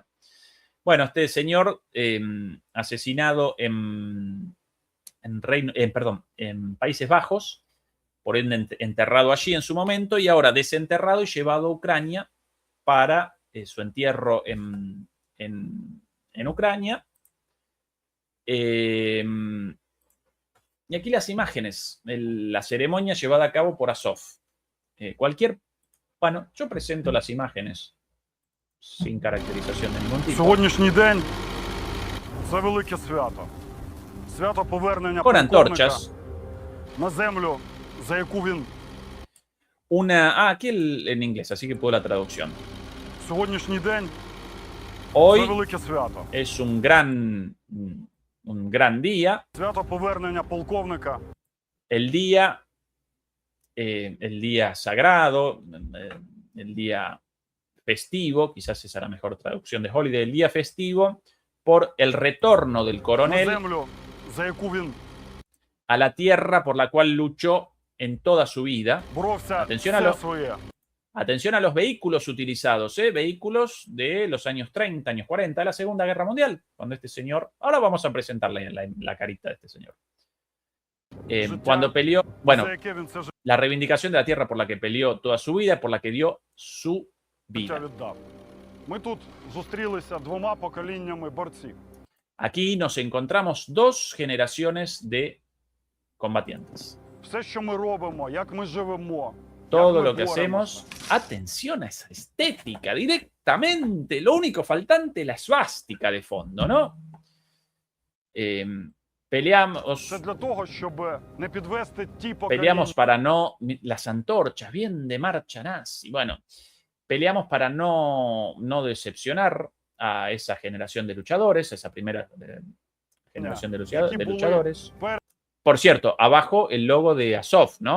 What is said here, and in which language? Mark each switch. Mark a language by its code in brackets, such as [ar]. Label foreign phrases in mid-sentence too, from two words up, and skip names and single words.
[es] Bueno, este señor asesinado en Países Bajos, por ende enterrado allí en su momento y ahora desenterrado y llevado a Ucrania para su entierro en Ucrania. Y aquí las imágenes, la ceremonia llevada a cabo por Azov. Bueno, yo presento las imágenes sin caracterización de ningún tipo. [uk] Сьогоднішній день – це велике свято. Свято повернення [es] con antorchas [uk] на землю, за яку він [es] aquí en inglés, así que puedo la traducción. [uk] сьогоднішній день це [es] Hoy [uk] велике свято. [es] es un gran día. [uk] Свято повернення полковника. [es] El día sagrado, el día festivo, quizás esa es la mejor traducción de holiday, el día festivo por el retorno del [uk] На [es] coronel [uk] землю, за яку він [es] a la tierra por la cual luchó en toda su vida. [uk] боровся [es] Atención a [uk] все [es] los, [uk] своє. [es] atención a los vehículos utilizados, vehículos de los años 30, años 40, de la Segunda Guerra Mundial, cuando este señor, ahora vamos a presentarle la carita de este señor. Cuando peleó, bueno, [uk] За яке він це [es] la reivindicación de la tierra por la que peleó toda su vida, por la que dio su [uk] життя [es] vida. [uk] віддав. Ми тут зустрілися двома поколіннями борців. [es] Aquí nos encontramos dos generaciones de combatientes. [uk] Все, що ми робимо, як ми живемо, [es] Todo [uk] як ми [es] lo que [uk] боремося. [es] hacemos, atención a esa estética, directamente, lo único faltante es la suástica de fondo, ¿no? Peleamos, [uk] Це для того, щоб не підвести ті покоління, [es] peleamos para no, las antorchas, bien de marcha nazi, bueno, peleamos para no decepcionar a esa generación de luchadores, esa primera generación de luchadores. Por cierto, abajo el logo de Azov, ¿no?